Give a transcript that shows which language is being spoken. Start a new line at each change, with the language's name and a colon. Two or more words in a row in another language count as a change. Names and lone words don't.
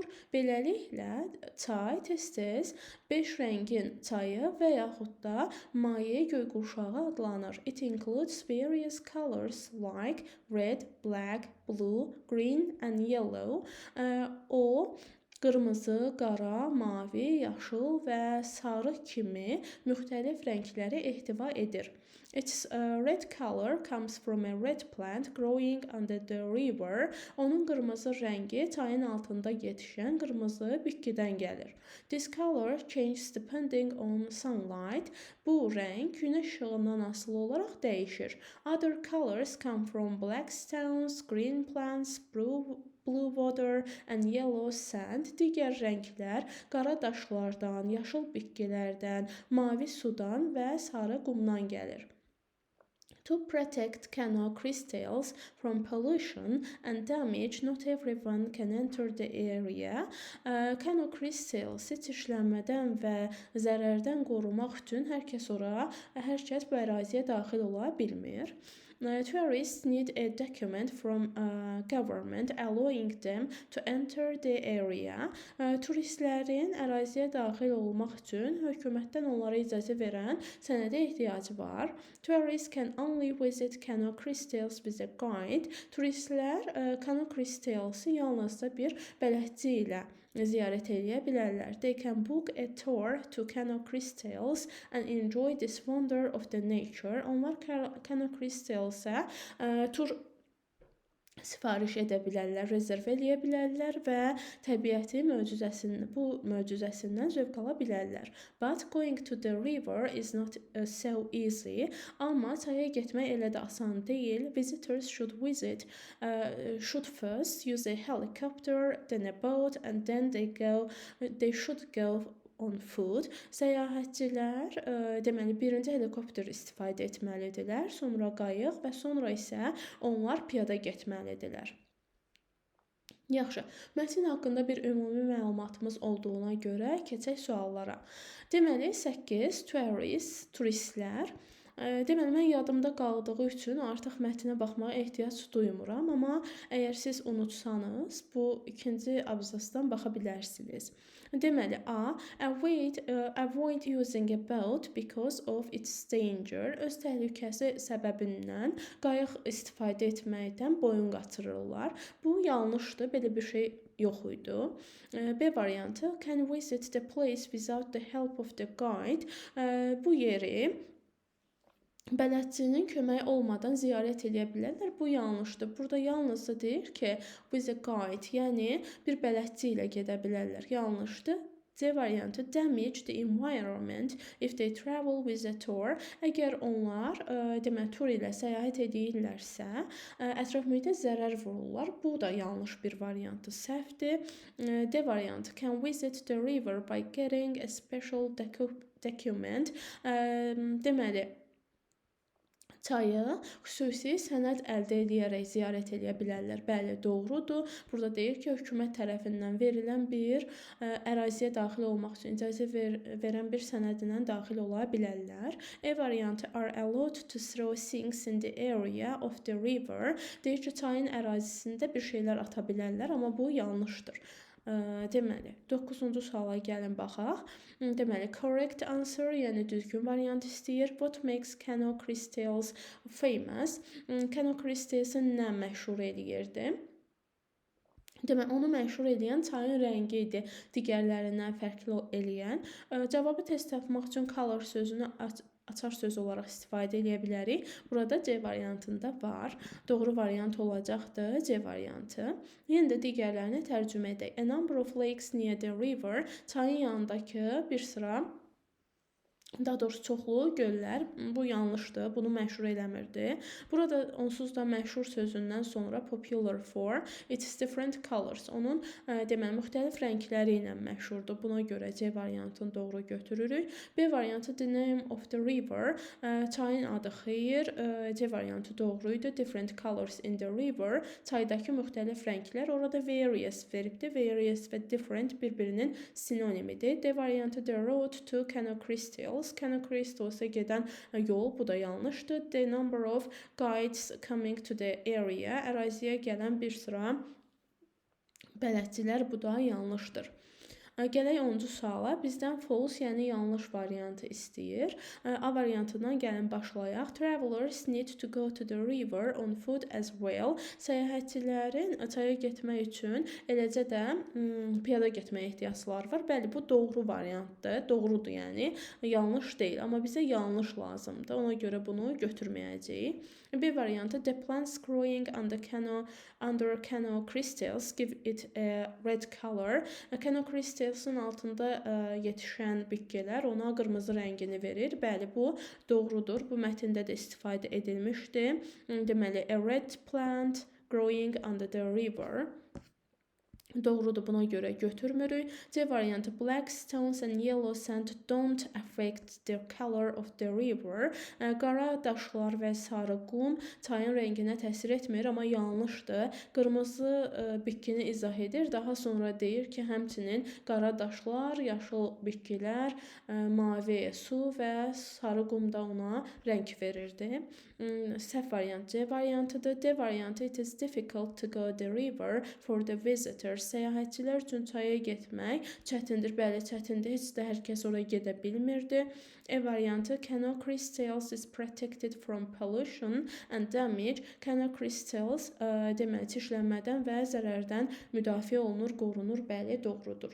Azerbaijani: Beləliklə, çay tez-tez 5 rəngin çayı və yaxud da maye göyqurşağı adlanır.
English: It includes various colors like red, black, blue, green and yellow.
Azerbaijani: O qırmızı, qara, mavi, yaşıl və sarı kimi müxtəlif rəngləri ehtiva edir.
English: Its red color comes from a red plant growing under the river.
Azerbaijani: Onun qırmızı rəngi çayın altında yetişən qırmızı bitkidən gəlir.
English: This color changes depending on sunlight.
Azerbaijani: Bu rəng günəş işığından asılı olaraq dəyişir.
English: Other colors come from black stones, green plants, blue water and yellow sand.
Azerbaijani: Digər rənglər qara daşlardan, yaşıl bitkilərdən, mavi sudan və sarı qumdan gəlir.
English: To protect canal crystals from pollution and damage, not everyone can enter the area.
Azerbaijani: Canal crystals çirklənmədən və zərərdən qorumaq üçün hər kəs bu əraziyə daxil ola bilmir.
English: Tourists need a document from government allowing them to enter the area.
Azerbaijani: Turistlərin əraziyə daxil olmaq üçün hökumətdən onlara icazə verən sənədə ehtiyacı var.
English: Tourists can only visit canal crystals with a guide.
Azerbaijani: Turistlər canal crystalsı yalnızca bir bələdçi ilə ziyarət edə bilərlər.
English: They can book a tour to canal crystals and enjoy this wonder of the nature.
Azerbaijani: Onlar canal crystalsa tur sifariş edə bilərlər, rezerv edə bilərlər və təbiəti möcüzəsindən zövq ala bilərlər.
English: But going to the river is not so easy.
Azerbaijani: Amma çaya getmək elə də asan deyil.
English: Visitors should first use a helicopter, then a boat, and then they should go on foot.
Azerbaijani: Səyahətçilər deməli birinci helikopter istifadə etməlidirlər, sonra qayıq və sonra isə onlar piyada getməlidirlər. Yaxşı, mətn haqqında bir ümumi məlumatımız olduğuna görə keçək suallara. Deməli 8 turistlər. Deməli mən yadımda qaldığı üçün artıq mətnə baxmağa ehtiyac duymuram, amma əgər siz unutsanız bu ikinci abzasdan baxa bilərsiniz. Deməli A.
English: Avoid using a boat because of its danger.
Azerbaijani: Öz təhlükəsi səbəbindən qayıq istifadə etməkdən boyun qaçırırlar. Bu yanlışdır, belə bir şey yox idi. B variantı.
English: Can visit the place without the help of the guide.
Azerbaijani: Bu yeri bələdçinin köməyi olmadan ziyarət edə bilərlər. Bu yanlışdır. Burada yalnızca deyir ki,
English: with a guide,
Azerbaijani: yəni bir bələdçi ilə gedə bilərlər. Yanlışdır. C variantı.
English: Damage the environment if they travel with a tour.
Azerbaijani: Əgər onlar tur ilə səyahət edirlərsə, ətraf mühitə zərər vururlar. Bu da yanlış bir variantdır. Səhvdir. D variantı.
English: Can visit the river by getting a special document.
Azerbaijani: Deməli çayı xüsusi sənəd əldə edərək ziyarət edə bilərlər. Bəli, doğrudur. Burada deyir ki, hökumət tərəfindən verilən bir əraziyə daxil olmaq üçün icazə verən bir sənədlə daxil ola bilərlər. E variantı
English: are allowed to throw things in the area of the river.
Azerbaijani: Deyir ki, çayın ərazisində bir şeylər ata bilərlər, amma bu yanlışdır. Deməli, 9-cu suala gəlin baxaq. Deməli,
English: correct answer,
Azerbaijani: yəni düzgün variant istəyir.
English: What makes canal crystals famous?
Azerbaijani: Canal crystalsı nə məşhur eləyirdi? Deməli, onu məşhur edən çayın rəngi idi, digərlərindən fərqli eləyən. Cavabı tez tapmaq üçün color sözünü açar söz olaraq istifadə edə bilərik. Burada C variantında var. Doğru variant olacaqdır C variantı. Yenə də digərlərini tərcümə edək.
English: A number of lakes near the river.
Azerbaijani: Çayın yanındakı bir sıra, daha doğrusu çoxlu göllər. Bu yanlışdır. Bunu məşhur eləmirdi. Burada onsuz da məşhur sözündən sonra
English: popular for its different colors.
Azerbaijani: Onun deməli müxtəlif rəngləri ilə məşhurdur. Buna görə C variantını doğru götürürük. B variantı
English: the name of the river.
Azerbaijani: Çayın adı xeyir. C variantı doğru idi.
English: Different colors in the river.
Azerbaijani: Çaydakı müxtəlif rənglər. Orada various veribdir. Various və different bir-birinin sinonimidir. D variantı
English: the road to canal crystals.
Azerbaijani: Canal crystals'a gedən yol, bu da yanlışdır.
English: The number of guides coming to the area.
Azerbaijani: Əraziyə gələn bir sıra bələdçilər, bu da yanlışdır. Gələk 10-cu suala. Bizdən false, yəni yanlış variantı istəyir. A variantından gəlin başlayaq.
English: Travelers need to go to the river on foot as well.
Azerbaijani: Səyahətçilərin çaya getmək üçün eləcə də piyada getməyə ehtiyacları var. Bəli, bu doğru variantdır. Doğrudur, yəni yanlış deyil. Amma bizə yanlış lazımdır. Ona görə bunu götürməyəcəyik. B variantı.
English: The plants growing under canal crystals give it a red color.
Azerbaijani: Canal crystalsın altında yetişən bitkilər ona qırmızı rəngini verir. Bəli, bu doğrudur. Bu mətndə də istifadə edilmişdi. Deməli,
English: a red plant growing under the river.
Azerbaijani: Doğrudur, buna görə götürmürük. C variantı
English: black stones and yellow sand don't affect the color of the river.
Azerbaijani: Qara daşlar və sarı qum çayın rənginə təsir etmir, amma yanlışdır. Qırmızı bitkini izah edir. Daha sonra deyir ki, həmçinin qara daşlar, yaşıl bitkilər, mavi su və sarı qum da ona rəng verirdi. Səhv variant C variantıdır. D variantı
English: it is difficult to go the river for the visitors.
Azerbaijani: Səyahətçilər üçün çaya getmək çətindir. Bəli, çətindir. Heç də hər kəs oraya gedə bilmirdi. E variantı
English: Canoe crystals is protected from pollution and damage.
Azerbaijani: Canoe crystals deməli çirklənmədən və zərərdən müdafiə olunur, qorunur. Bəli, doğrudur.